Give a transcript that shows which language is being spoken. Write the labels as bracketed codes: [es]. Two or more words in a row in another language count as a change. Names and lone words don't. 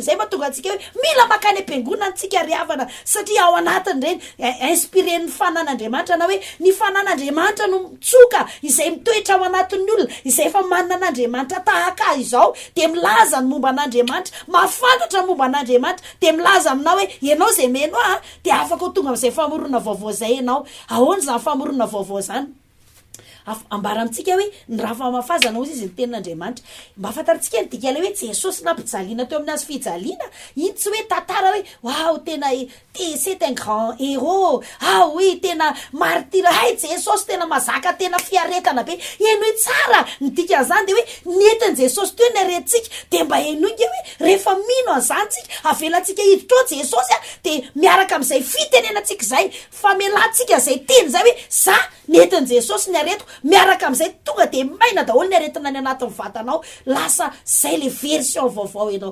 [mg] Zay mahatonga antsika hoe mila makany am-piangonana antsika riavana satria ao anatiny reny inspiren'ny fanan'Andriamanitra na hoe ny fanan'Andriamanitra no mitsoka izay mitoetra ao anatin'ny olona izay efa manana an'Andriamanitra tahaka izao de milaza ny momba an'Andriamanitra, mahafantatra momba an'Andriamanitra de milaza aminao hoe ianao zay meno de afaka ho tonga amin'izay famorona vaovao zay ianao. Ahoana zany famorona vaovao zany? Ambara amintsika hoe ny raha famafazana ozy izy ny tenin'Andriamanitra. Mba afantarantsika ny dikala hoe Jesosy nampijaliana teo amin'ny azy fijaliana, iny tsy hoe tantara hoe wow tena [fr] c'est un grand héros, [mg] oui tena martyr, Jesosy tena mazaka tena fiaretana be. Enoy tsara ny dikan'izany de hoe nentin' Jesosy teo ny aretintsika de mba enoinga hoe rehefa mino an'izany tsika avelantsika hiditra ao Jesosy de miaraka amin'izay fitenenantsika zay famelantsika zay teny zay hoe za nentin' Jesosy ny aretiko, miaraka amin'izay tonga de maina daholo ny aretina ny anatin'ny vatanao, lasa zay le version vaovao ianao.